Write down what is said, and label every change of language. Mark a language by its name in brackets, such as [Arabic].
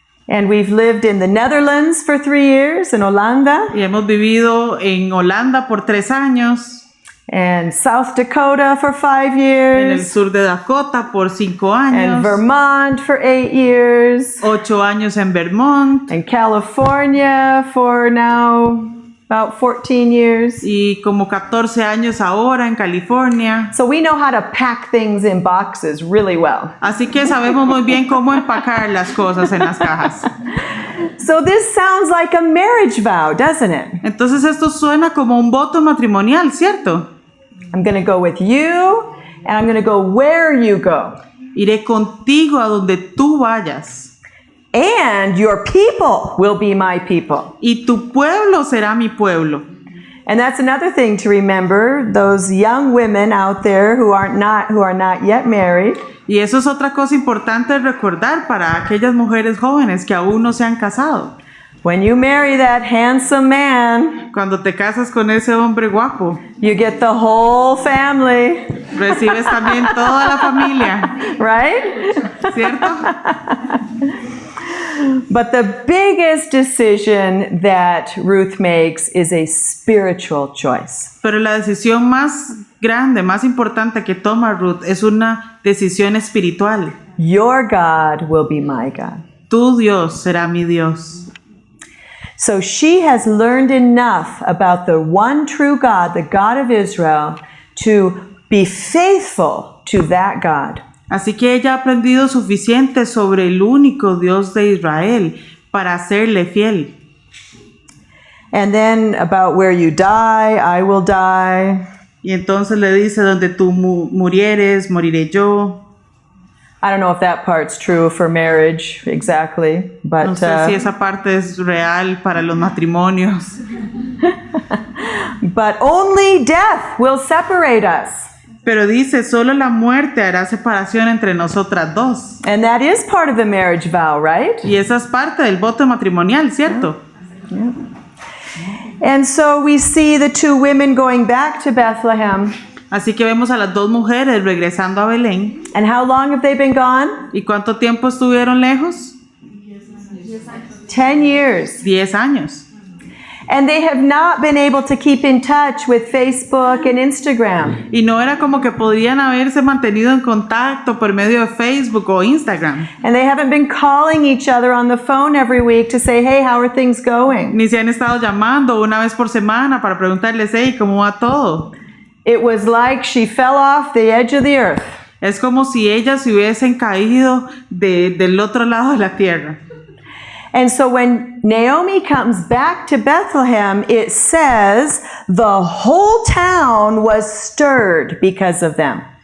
[English] And we've lived in the Netherlands for 3 years, in Holanda, [Spanish] Y hemos vivido en Holanda por 3 años, [English] and South Dakota for 5 [Spanish] en el [English] years, [Spanish] sur de Dakota por 5 [English] and [Spanish] años, [English] Vermont for 8 years, [Spanish] 8 años en Vermont [English] and California for now about 14 years. [Spanish] y como 14 años ahora en California. [English] So we know how to pack things in boxes really well. [Spanish] Así que sabemos muy bien cómo empacar las cosas en las cajas. [English] So this sounds like a marriage vow, doesn't it? [Spanish] Entonces esto suena como un voto matrimonial, ¿cierto? [English] I'm going to go with you, and I'm going to go where you go. [Spanish] Iré contigo a donde tú vayas. [English] And your people will be my people. [Spanish] Y tu pueblo será mi pueblo. [English] And that's another thing to remember, those young women out there who are not yet married. [Spanish] Y eso es otra cosa importante recordar para aquellas mujeres jóvenes que aún no se han casado. [English] When you marry that handsome man, [Spanish] Cuando te casas con ese hombre guapo, [English] you get the whole family, [Spanish] recibes también toda la familia, [English] right? [Spanish] ¿cierto? [English] But the biggest decision that Ruth makes is a spiritual choice. [Spanish] Pero la decisión más grande, más importante que toma Ruth es una decisión espiritual. [English] Your God will be my God. [Spanish] Tu Dios será mi Dios. [English] So she has learned enough about the one true God, the God of Israel, to be faithful to that God. [Spanish] Así que ella ha aprendido suficiente sobre el único Dios de Israel para serle fiel. [English] And then about where you die, I will die. [Spanish] Y entonces le dice, donde tú murieres, moriré yo. [English] I don't know if that part's true for marriage exactly, but [Spanish] No sé si esa parte es real para los matrimonios. [English] but only death will separate us. [Spanish] Pero dice, solo la muerte hará separación entre nosotras dos. [English] And that is part of the marriage vow, right? [Spanish] Y esa es parte del voto matrimonial, ¿cierto? [English] Yeah. And so we see the two women going back to Bethlehem. [Spanish] Así que vemos a las dos mujeres regresando a Belén. [English] And how long have they been gone? [Spanish] ¿Y cuánto tiempo estuvieron lejos? [English] 10 years. [Spanish] 10 años. [English] And they have not been able to keep in touch with Facebook and Instagram. [Spanish] Y no era como que podían haberse mantenido en contacto por medio de Facebook o Instagram. [English] And they haven't been calling each other on the phone every week to say, hey, how are things going? [Spanish] Ni se han estado llamando una vez por semana para preguntarles, hey, ¿cómo va todo? [English] It was like she fell off the edge of the earth. [Spanish] Es como si ellas se hubiesen caído del otro lado de la tierra. [English] And so when Naomi comes back to Bethlehem, it says the whole town was stirred because of them.